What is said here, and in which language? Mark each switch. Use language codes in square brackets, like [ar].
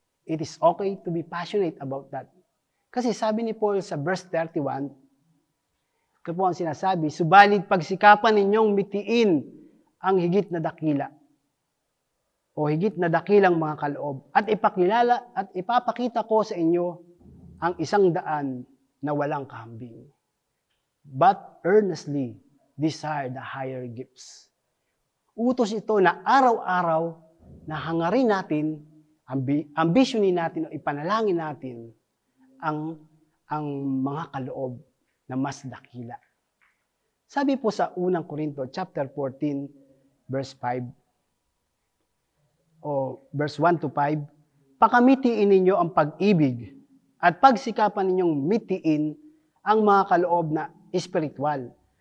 [en] It is okay to be passionate about that. [tl] Kasi sabi ni Paul sa verse 31, ito po ang sinasabi, subalit pagsikapan ninyong mitiin ang higit na dakila o higit na dakilang mga kaloob at ipakilala at ipapakita ko sa inyo ang 100 na walang kahambing. [en] But earnestly desire the higher gifts. [tl] Utos ito na araw-araw na hangarin natin, ambisyonin natin o ipanalangin natin ang mga kaloob na mas dakila. Sabi po sa unang Korinto chapter 14 verse 5 o verse 1 to 5, pakamitiin ninyo ang pag-ibig at pagsikapan ninyong mitiin ang mga kaloob na espiritual.